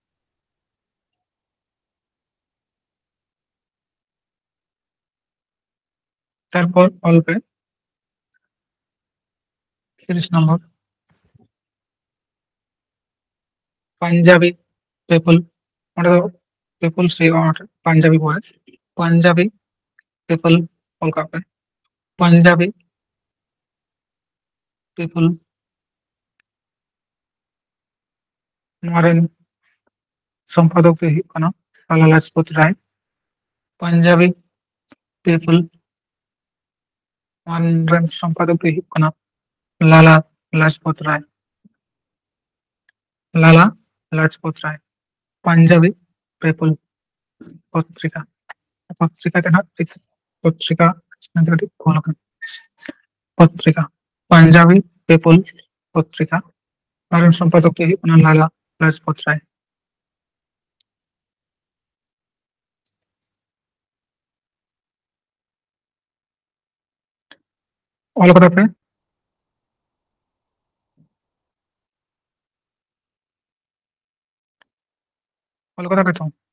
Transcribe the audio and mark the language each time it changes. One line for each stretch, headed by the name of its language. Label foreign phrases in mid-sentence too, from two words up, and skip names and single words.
Bangla: তারপর অল্পে 30 নম্বর পাঞ্জাবি পিপল। ওটা তো পিপল সে পাঞ্জাবি পড়ে, পাঞ্জাবি পিপল কলকাতা। পাঞ্জাবি পিপল।
Santali: ᱱᱚᱣᱟ ᱨᱮᱱ ᱥᱚᱢᱯᱟᱫᱚᱠ ᱫᱚᱭ ᱦᱩᱭᱩᱜ ᱠᱟᱱᱟ ᱞᱟᱞᱟ ᱞᱟᱡᱯᱚᱛ ᱨᱟᱭ᱾ ᱯᱟᱧᱡᱟᱵᱤ ᱯᱤᱯᱚᱞ ᱨᱮᱱ ᱥᱚᱢᱯᱟᱫᱚᱠ ᱫᱚᱭ ᱦᱩᱭᱩᱜ ᱠᱟᱱᱟ ᱞᱟᱞᱟ ᱞᱟᱡᱯᱚᱛ ᱨᱟᱭ᱾ লালা লাজপত রায়।
Bangla: পাঞ্জাবি পিপল পত্রিকা, পত্রিকাতে না ঠিক পত্রিকা ঠিক ভুল হবে। পত্রিকা পাঞ্জাবি পিপল পত্রিকা, কারণ সম্পাদক লালা লাজপত রায়।
Santali: ᱚᱞ ᱠᱟᱫᱟ ᱯᱮ? ᱚᱞ ᱠᱟᱫᱟ ᱯᱮ ᱛᱚ?